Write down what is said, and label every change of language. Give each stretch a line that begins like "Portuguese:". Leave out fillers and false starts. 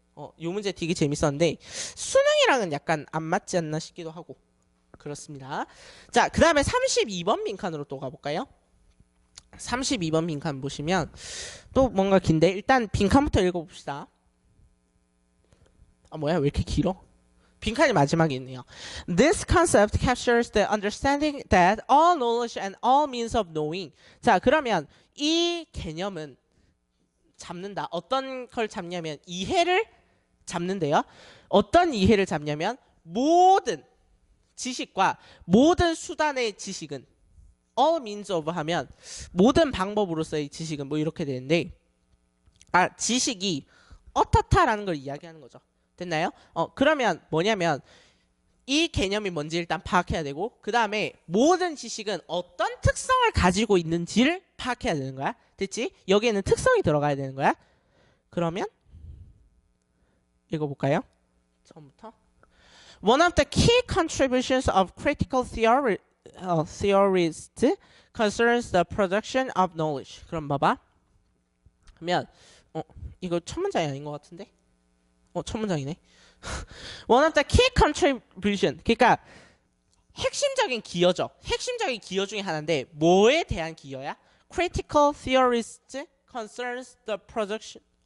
Korean: 요 문제 되게 재밌었는데 수능이랑은 약간 안 맞지 않나 싶기도 하고. 그렇습니다. 자, 그 다음에 32번 빈칸으로 또 가볼까요? 32번 빈칸 보시면 또 뭔가 긴데 일단 빈칸부터 읽어봅시다. 뭐야 왜 이렇게 길어? 빈칸이 마지막에 있네요.
English: This concept captures the understanding that all knowledge and all means of knowing.
Korean: 자, 그러면 이 개념은 잡는다. 어떤 걸 잡냐면 이해를 잡는데요. 어떤 이해를 잡냐면 모든 지식과 모든 수단의 지식은
English: all means of
Korean: 하면 모든 방법으로서의 지식은 뭐 이렇게 되는데 지식이 어떻다라는 걸 이야기하는 거죠. 됐나요? 그러면 뭐냐면 이 개념이 뭔지 일단 파악해야 되고 그 다음에 모든 지식은 어떤 특성을 가지고 있는지를 파악해야 되는 거야. 됐지? 여기에는 특성이 들어가야 되는 거야. 그러면 읽어볼까요? 처음부터.
English: One of the key contributions of critical theorists concerns the production of knowledge.
Korean: 그럼 봐봐. 그러면 이거 첫 문장이 아닌 것 같은데? 첫 문장이네.
English: One of the key contribution.
Korean: 그러니까 핵심적인 기여죠. 핵심적인 기여 중에 하나인데 뭐에 대한 기여야?
English: Critical theorists concerns the production.